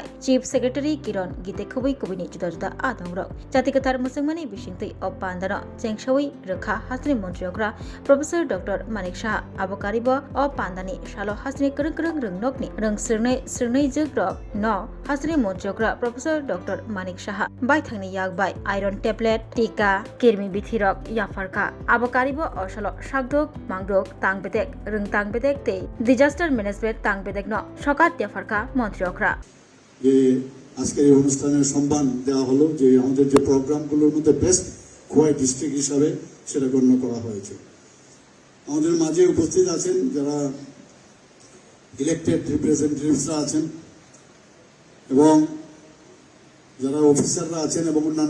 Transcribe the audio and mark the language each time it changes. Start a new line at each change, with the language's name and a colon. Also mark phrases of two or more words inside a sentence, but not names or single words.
English: chief secretary
Kok Borok: किरण गीते खुबै कुबिनी जुदा जुदा आदंग्रक जातिगतार मुसलमानी बिसिंगतै अपांदान चेंगशवी रखा हास्नी मंत्रियों प्रोफेसर डॉक्टर मानिक शाह आबकारिब अ पांदानी शालो हास्नी करंग करंग रंगनकनी रंग स्रनै जग्रक न हास्नी मंत्रियों प्रोफेसर डॉक्टर मानिक शाह बायथांनि यागबाय
English: iron tablet
Kok Borok: टीका किरमी बिथिरक याफारका आबकारिब अ शालो शागदक मांगदक तांगबेदेक रंग तांगबेदेक ते
English: disaster management
Kok Borok: तांगबेदेक न सकात याफारका मंत्रियों
Bangla: যে আজকের এই অনুষ্ঠানের সম্মান দেওয়া হলো যে আমাদের যে প্রোগ্রামগুলোর মধ্যে
English: best Khowai district
Bangla: হিসাবে সেটা গণ্য করা হয়েছে। আমাদের মাঝে উপস্থিত আছেন যারা
English: elected representatives-ra
Bangla: আছেন এবং যারা অফিসাররা আছেন এবং অন্যান্য